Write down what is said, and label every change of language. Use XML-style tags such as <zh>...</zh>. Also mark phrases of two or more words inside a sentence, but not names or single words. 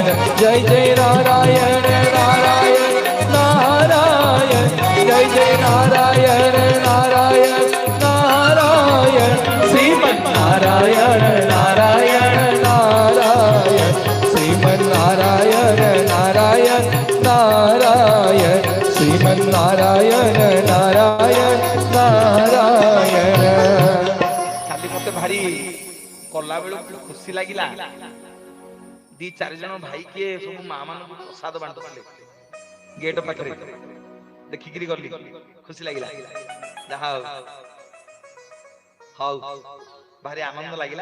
<sa>जय जय नारायण नारायण नारायण जय जय नारायण नारायण नारायण श्रीमन् नारायण नारायण नारायण श्रीमन् नारायण नारायण नारायण श्रीमन् नारायण नारायण नारायण।</sa> <or>କାଲି ମତେ ଭାରି କଲା ବେଳକୁ ଖୁସି ଲାଗିଲା। ଦି ଚାରି ଜଣ ଭାଇ କିଏ ସବୁ ମା ମାନଙ୍କୁ ପ୍ରସାଦ ବାଣ୍ଟୁଥିଲେ ଗେଟ ପାଖରେ, ଦେଖିକିରି ଗଲି, ଖୁସି ଲାଗିଲା। ଯାହା ହଉ ଭାରି ଆନନ୍ଦ ଲାଗିଲା।</or>